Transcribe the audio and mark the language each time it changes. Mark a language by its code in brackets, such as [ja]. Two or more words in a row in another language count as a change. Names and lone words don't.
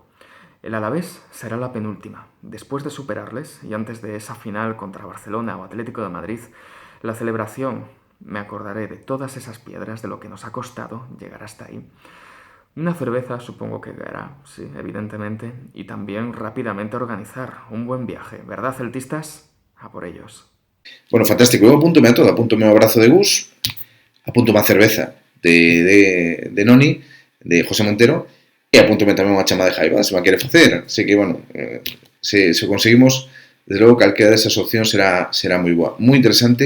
[es] El Alavés será la penúltima. Después de superarles, y antes de esa final contra Barcelona o Atlético de Madrid, la celebración, me acordaré de todas esas piedras, de lo que nos ha costado llegar hasta ahí. Una cerveza supongo que caerá, sí, evidentemente, y también rápidamente organizar un buen viaje, ¿verdad, celtistas? A por ellos. Bueno, fantástico. [gl] Eu apúntome a todo, apúntome ao abrazo de Gus, apúntome a cerveza de Noni, de José Montero, e apúntome tamén unha chama de Jaiba, se me quere facer. Así que, bueno, se conseguimos, desde logo, calquera desas opcións será moi boa. Moi interesante.